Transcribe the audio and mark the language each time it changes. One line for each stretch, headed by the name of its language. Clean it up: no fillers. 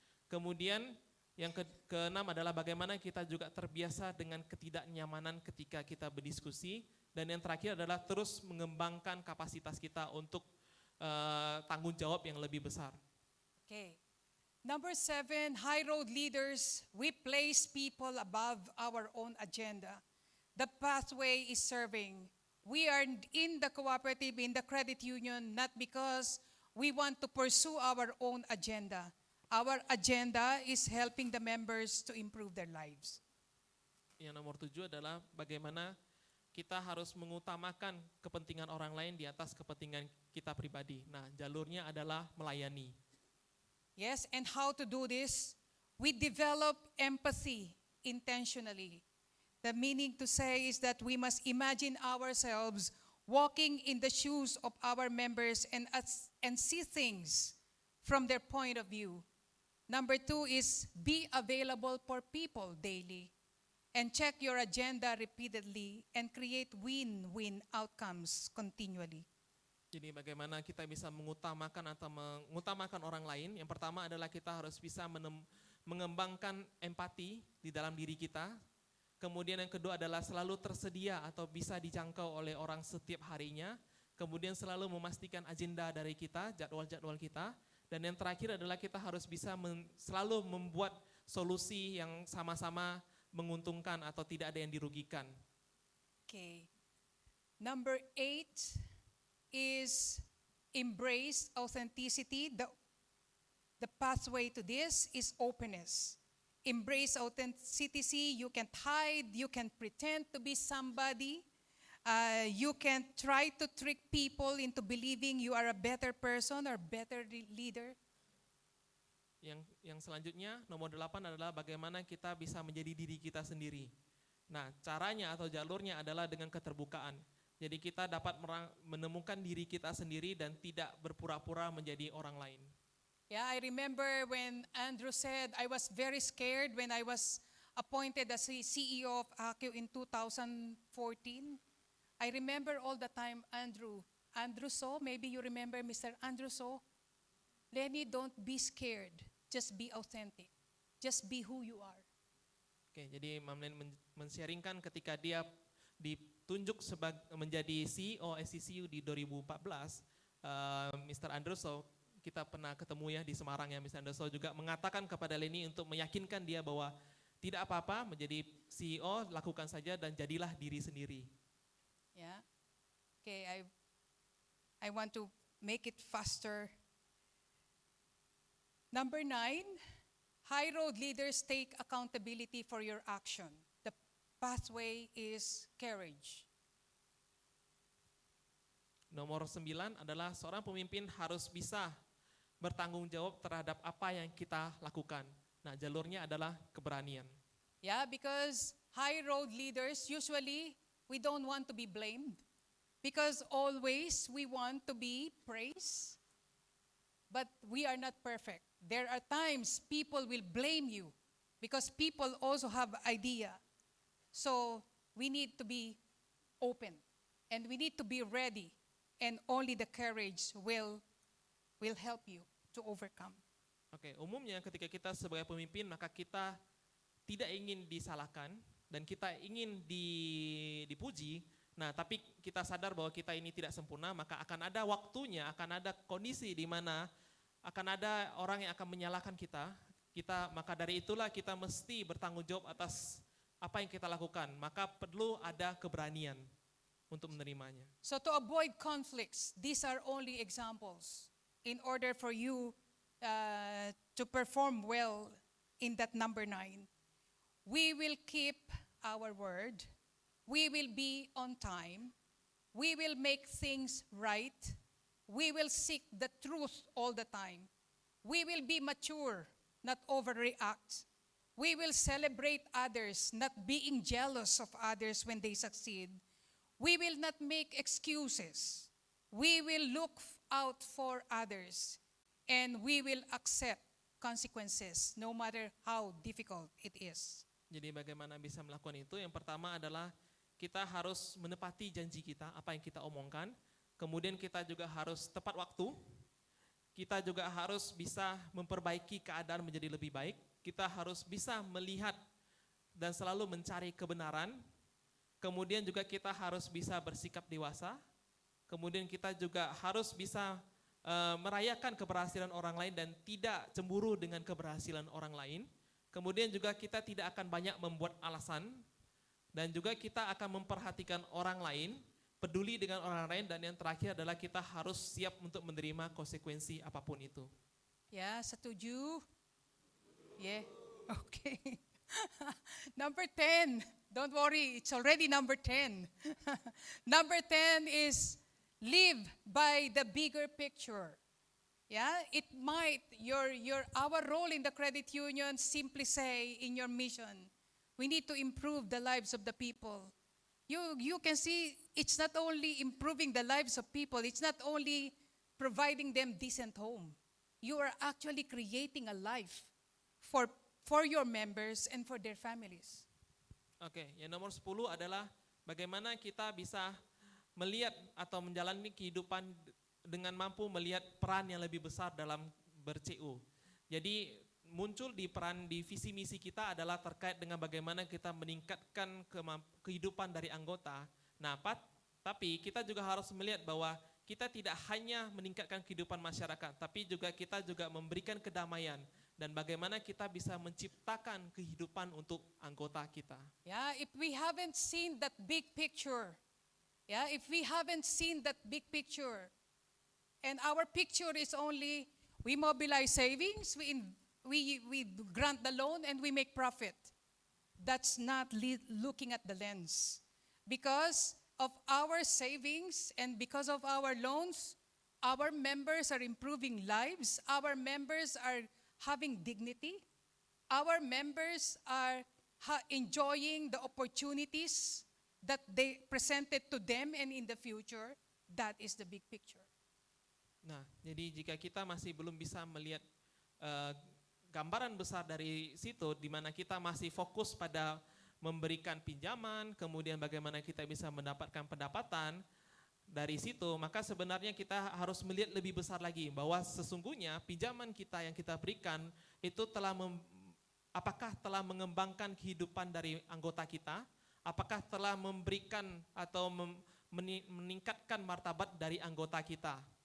Indonesian: Kemudian yang keenam adalah bagaimana kita juga terbiasa dengan ketidaknyamanan ketika kita berdiskusi. Dan yang terakhir adalah terus mengembangkan kapasitas kita untuk tanggung jawab yang lebih besar.
English: Okay. Number 7, high road leaders, we place people above our own agenda. The pathway is serving. We are in the cooperative, in the credit union, not because we want to pursue our own agenda. Our agenda is helping the members to improve their lives.
Indonesian: Yang nomor 7 adalah bagaimana kita harus mengutamakan kepentingan orang lain di atas kepentingan kita pribadi. Nah, jalurnya adalah melayani.
English: Yes, and how to do this? We develop empathy intentionally. The meaning to say is that we must imagine ourselves walking in the shoes of our members and see things from their point of view. Number 2 is be available for people daily and check your agenda repeatedly and create win-win outcomes continually.
Indonesian: Jadi bagaimana kita bisa mengutamakan orang lain. Yang pertama adalah kita harus bisa mengembangkan empati di dalam diri kita. Kemudian yang kedua adalah selalu tersedia atau bisa dijangkau oleh orang setiap harinya. Kemudian selalu memastikan agenda dari kita, jadwal-jadwal kita. Dan yang terakhir adalah kita harus bisa selalu membuat solusi yang sama-sama menguntungkan atau tidak ada yang dirugikan.
English: Okay. Number 8 is embrace authenticity. The pathway to this is openness. Embrace authenticity. You can't hide. You can't pretend to be somebody. You can't try to trick people into believing you are a better person or better leader.
Indonesian: Yang selanjutnya, nomor 8 adalah bagaimana kita bisa menjadi diri kita sendiri. Nah, caranya atau jalurnya adalah dengan keterbukaan. Jadi kita dapat menemukan diri kita sendiri dan tidak berpura-pura menjadi orang lain.
English: Yeah, I remember when Andrew said, I was very scared when I was appointed as CEO of ACU in 2014. I remember all the time Andrew So, maybe you remember Mr. Andrew So. Lenny, don't be scared. Just be authentic. Just be who you are.
Indonesian: Oke, jadi Mam Len men-sharingkan ketika dia ditunjuk menjadi CEO SCCU di 2014, Mr. Anderso, kita pernah ketemu ya di Semarang ya, Mr. Anderso juga mengatakan kepada Lenny untuk meyakinkan dia bahwa tidak apa-apa menjadi CEO, lakukan saja dan jadilah diri sendiri.
English: Yeah. Okay, I want to make it faster. Number 9, high road leaders take accountability for your action. The pathway is courage.
Indonesian: Nomor 9 adalah seorang pemimpin harus bisa bertanggung jawab terhadap apa yang kita lakukan. Nah, jalurnya adalah keberanian.
English: Yeah, because high road leaders, usually we don't want to be blamed because always we want to be praised, but we are not perfect. There are times people will blame you because people also have idea. So we need to be open and we need to be ready, and only the courage will help you to overcome.
Indonesian: Oke, umumnya ketika kita sebagai pemimpin maka kita tidak ingin disalahkan dan kita ingin dipuji. Nah, tapi kita sadar bahwa kita ini tidak sempurna, maka akan ada waktunya, akan ada kondisi di mana akan ada orang yang akan menyalahkan kita. Maka dari itulah kita mesti bertanggung jawab atas apa yang kita lakukan. Maka perlu ada keberanian untuk menerimanya.
English: So to avoid conflicts, these are only examples in order for you to perform well in that number 9. We will keep our word. We will be on time. We will make things right. We will seek the truth all the time. We will be mature, not overreact. We will celebrate others, not being jealous of others when they succeed. We will not make excuses. We will look out for others. And we will accept consequences, no matter how difficult it is.
Indonesian: Jadi bagaimana bisa melakukan itu? Yang pertama adalah kita harus menepati janji kita, apa yang kita omongkan. Kemudian kita juga harus tepat waktu. Kita juga harus bisa memperbaiki keadaan menjadi lebih baik. Kita harus bisa melihat dan selalu mencari kebenaran. Kemudian juga kita harus bisa bersikap dewasa. Kemudian kita juga harus bisa merayakan keberhasilan orang lain dan tidak cemburu dengan keberhasilan orang lain. Kemudian juga kita tidak akan banyak membuat alasan. Dan juga kita akan memperhatikan orang lain, peduli dengan orang lain, dan yang terakhir adalah kita harus siap untuk menerima konsekuensi apapun itu. Ya, setuju?
English: Yeah, okay. Number 10, don't worry, it's already number 10. Number 10 is live by the bigger picture. Yeah, it might, our role in the credit union simply say in your mission, we need to improve the lives of the people. You can see it's not only improving the lives of people, it's not only providing them decent home. You are actually creating a life for your members and for their families.
Indonesian: Oke, yang nomor 10 adalah bagaimana kita bisa melihat atau menjalani kehidupan dengan mampu melihat peran yang lebih besar dalam ber-CU. Jadi muncul di visi misi kita adalah terkait dengan bagaimana kita meningkatkan kehidupan dari anggota. Nah, tapi kita juga harus melihat bahwa kita tidak hanya meningkatkan kehidupan masyarakat, tapi juga kita juga memberikan kedamaian dan bagaimana kita bisa menciptakan kehidupan untuk anggota kita.
English: Yeah, if we haven't seen that big picture, if we haven't seen that big picture, and our picture is only we mobilize savings, we grant the loan, and we make profit. That's not looking at the lens. Because of our savings and because of our loans, our members are improving lives. Our members are having dignity. Our members are enjoying the opportunities that they presented to them and in the future. That is the big picture.
Indonesian: Nah, jadi jika kita masih belum bisa melihat gambaran besar dari situ, di mana kita masih fokus pada memberikan pinjaman, kemudian bagaimana kita bisa mendapatkan pendapatan dari situ, maka sebenarnya kita harus melihat lebih besar lagi bahwa sesungguhnya pinjaman kita yang kita berikan itu apakah telah mengembangkan kehidupan dari anggota kita, apakah telah memberikan atau meningkatkan martabat dari anggota kita.